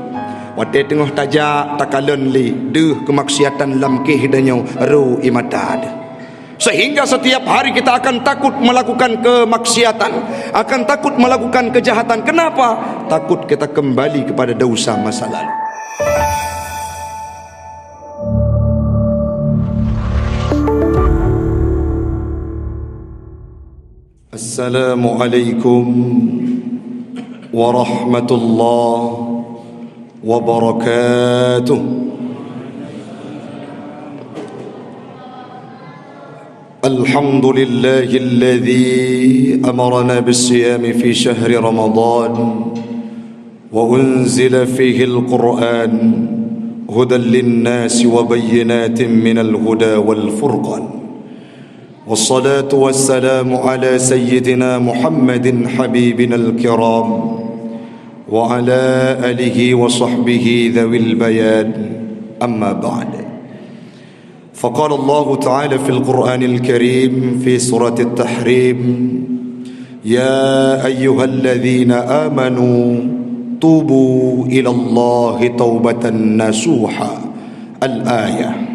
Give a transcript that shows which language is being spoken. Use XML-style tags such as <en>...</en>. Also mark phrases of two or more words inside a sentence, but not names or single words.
<ace>Wate tengah tajak takalon li deh kemaksiatan lamkih danyo ru imatad.</ace> <id>Sehingga setiap hari kita akan takut melakukan kemaksiatan, akan takut melakukan kejahatan. Kenapa? Takut kita kembali kepada dosa masa lalu.</id> <ar>السلام عليكم ورحمة الله وبركاته. الحمد لله الذي أمرنا بالصيام في شهر رمضان وأنزل فيه القرآن هدى للناس وبينات من الهدى والفرقان. والصلاة والسلام على سيدنا محمد حبيبنا الكرام وعلى آله وصحبه ذوي البيان أما بعد فقال الله تعالى في القرآن الكريم في سورة التحريم يا أيها الذين آمنوا توبوا إلى الله توبة نصوحا الآية.</ar>